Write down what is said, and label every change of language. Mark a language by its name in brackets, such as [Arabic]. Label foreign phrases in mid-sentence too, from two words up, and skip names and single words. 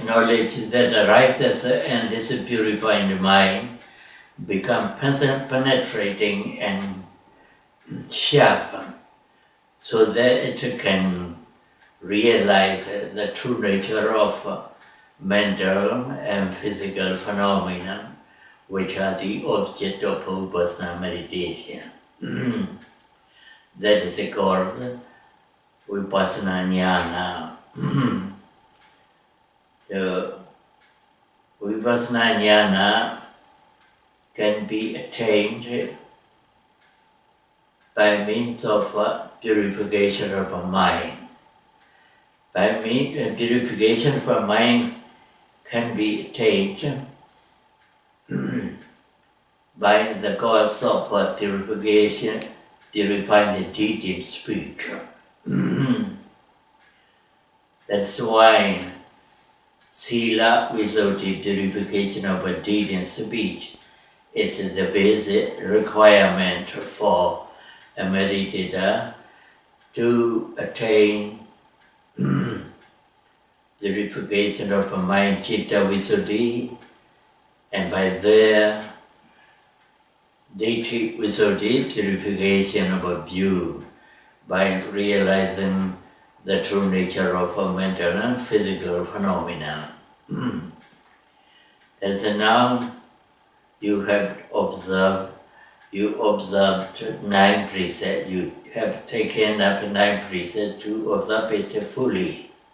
[English] knowledge that arises in this purified mind become penetrating and sharp, so that it can realize the true nature of mental and physical phenomena, which are the object of Vipassana meditation. That is called [Pali] Vipassanā jnana. [English] So, [Pali] Vipassana jnana [English] can be attained by means of purification of a mind. By means purification of a mind can be attained by the cause of purification, purifying the deed and speech. That's why [Pali] sila visuddhi, [English] purification of a deed and speech, is the basic requirement for a meditator to attain purification of a mind, [Pali] citta visuddhi, [English] and by there [Pali] ditthi visuddhi, [English] purification of a view, by realizing the true nature of a mental and physical phenomena. As now you have observed, you 9 precepts, you have taken up 9 precepts to observe it fully.